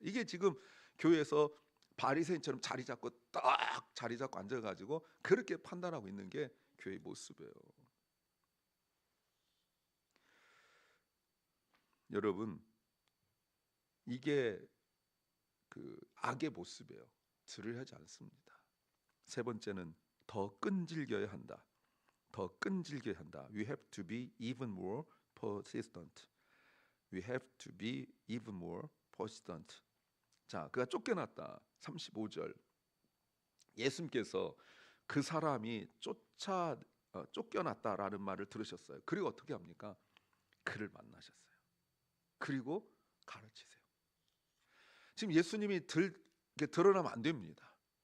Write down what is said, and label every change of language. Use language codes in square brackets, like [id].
[ko] 이게 지금 교회에서 바리새인처럼 자리 잡고 앉아가지고 그렇게 판단하고 있는 게 교회의 모습이에요. 여러분 이게 그 악의 모습이에요. 들을 하지 않습니다. 세 번째는 더 끈질겨야 한다. 더 끈질겨야 한다. [en] We have to be even more persistent. We have to be even more persistent. [ko] 자, 그가 쫓겨났다. 35절. 예수님께서 그 사람이 쫓겨났다라는 말을 들으셨어요. 그리고 어떻게 합니까? 그를 만나셨어요. 그리고 가르치세요. 지금 예수님이 드러나면 안 됩니다.